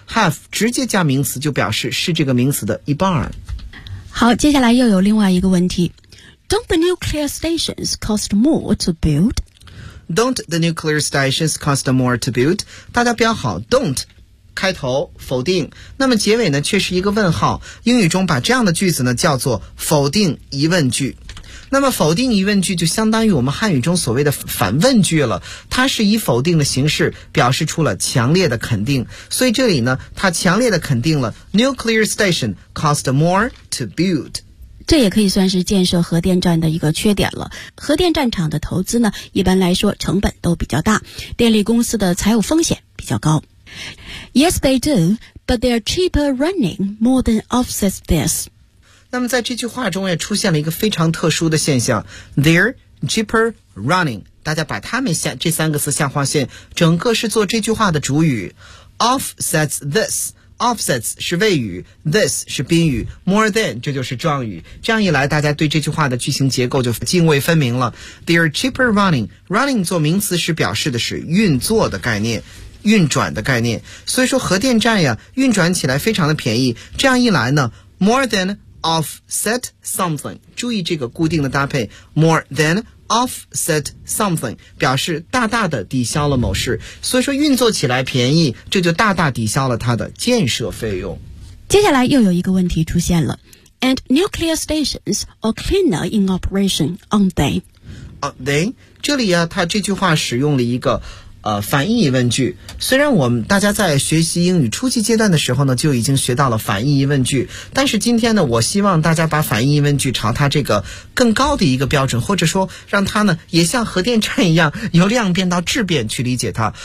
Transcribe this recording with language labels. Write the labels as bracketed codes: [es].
[zh] half 直接加名词就表示是这个名词的一半。好，接下来又有另外一个问题。 [en] Don't the nuclear stations cost more to build? Don't the nuclear stations cost more to build? [zh] 大家标好 don't 开头否定，那么结尾呢却是一个问号。英语中把这样的句子呢叫做否定疑问句。那么否定疑问句就相当于我们汉语中所谓的反问句了，它是以否定的形式表示出了强烈的肯定，所以这里呢它强烈的肯定了 [en] nuclear station cost more to build。 [zh] 这也可以算是建设核电站的一个缺点了。核电站厂的投资呢，一般来说成本都比较大，电力公司的财务风险比较高。 [en] Yes, they do, but their cheaper running more than offsets this. [zh] 那么在这句话中也出现了一个非常特殊的现象 , [en] their cheaper running, [zh] 大家把它们下这三个词下划线，整个是做这句话的主语 , [en] offsets this. [zh] Offsets 是谓语 ,this 是宾语 ,more than 这就是状语。这样一来大家对这句话的句型结构就泾渭分明了。 [en] They are cheaper running. Running [zh] 做名词是表示的是运作的概念，运转的概念。所以说核电站呀运转起来非常的便宜。这样一来呢 , [en] more than offset something, [zh] 注意这个固定的搭配 ,more than offset something, 表示大大的抵消了某事，所以说运作起来便宜，这就大大抵消了它的建设费用。接下来又有一个问题出现了 [en] ,and nuclear stations are cleaner in operation, aren't they? Aren't they? [zh] 这里啊它这句话使用了一个反义疑问句，虽然我们大家在学习英语初级阶段的时候呢就已经学到了反义疑问句，但是今天呢我希望大家把反义疑问句朝它这个更高的一个标准，或者说让它呢也像核电站一样由量变到质变去理解它。